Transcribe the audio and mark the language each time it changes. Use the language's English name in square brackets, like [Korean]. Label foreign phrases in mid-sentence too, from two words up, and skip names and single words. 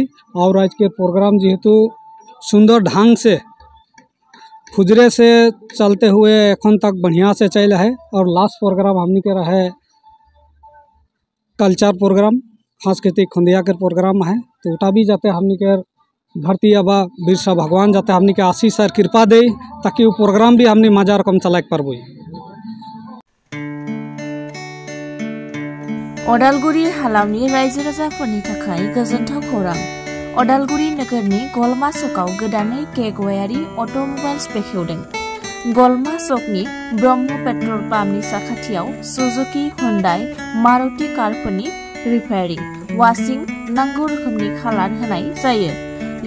[Sadri] और आज के प्रोग्राम जेहेतु सुंदर ढंग से खुजरे से चलते हुए एखन तक बढ़िया से चल है। और [English] last program [Sadri] हमने के रहे [English] culture program [Sadri] सांस्कृतिक खुंदिया के प्रोग्राम है, तो उटा भी जाते हमने के धरती आबा बिरसा भगवान जाते हमने के आशीष और कृपा दे, ताकि वो प्रोग्राम भी हमने मजा रकम चला पारबई। [Bodo] अदालगुरि हालामनि रायजो राजाफोरनि थाखाय गोजोनथाव खौरां। अदालगुरि नोगोरनि गलमा सकआव गोदानै केगवायारि अट'मबाइल्स बेखेवदों। गलमा सकनि ब्रह्म पेट्रल पाम्पनि साखाथियाव सुजुकी, हुंडाई, मारुति कारफोरनि [English] repairing, washing, [Bodo] नांगौ रोखोमनि खालार होनाय जायो।